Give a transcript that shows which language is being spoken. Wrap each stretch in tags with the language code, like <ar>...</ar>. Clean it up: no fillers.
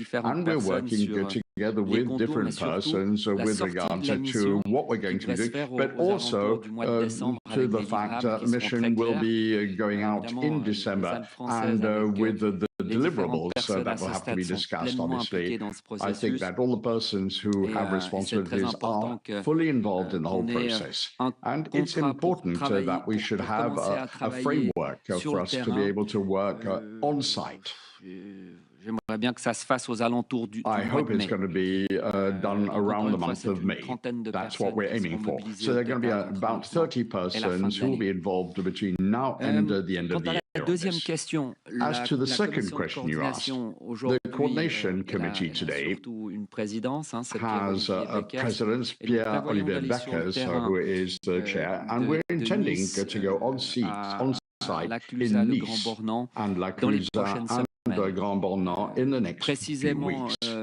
<en>And we're working together with different persons with regard to what we're going to be doing, but also to the fact that the mission will be going out in December and with the deliverables that will have to be discussed, obviously. I think that all the persons who have responsibilities are fully involved in the whole process. And it's important that we should have a framework for us to be able to work on site.</en> <fr>J'aimerais bien que ça se fasse aux alentours du</fr> <en>I</en> <fr>mois</fr> <en>hope</en> <fr>de mai.</fr> <en>it's going to be done around the month of May. That's what we're aiming for. So there are going to be about 30 persons who will be involved between now and the end of the year.</en> <fr>Deuxième question.</fr> <en>As to the second question you asked, the coordination committee today has a president, Pierre-Olivier Beckers, who is the chair, and we're intending to go on site in Nice and La Clusaz and the Grand Bornand in the next few weeks.</en>